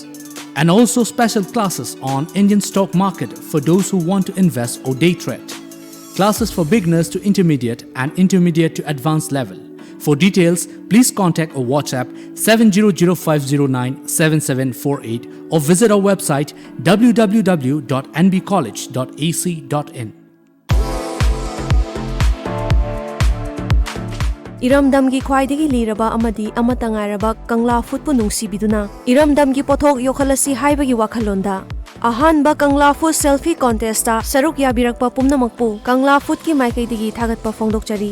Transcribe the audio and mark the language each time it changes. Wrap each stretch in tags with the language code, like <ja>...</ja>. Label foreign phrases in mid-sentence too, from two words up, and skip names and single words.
<en>And also special classes on Indian stock market for those who want to invest or day trade. Classes for beginners to intermediate and intermediate to advanced level. For details, please contact or WhatsApp 7005097748 or visit our website www.nbcollege.ac.in.</en> <mni>Iramdamgi khwaidagi liraba amadi amatangairaba Kangla Food nungsibiduna Iramdamgi pothok yokhalasi haibagi wakhalonda Ahanba Kangla Food</mni> <en>selfie contest</en> <mni>ta saruk yabirakpa pumnamakpu Kangla Food ki maikaidagi thagatpa fongdokchari</mni>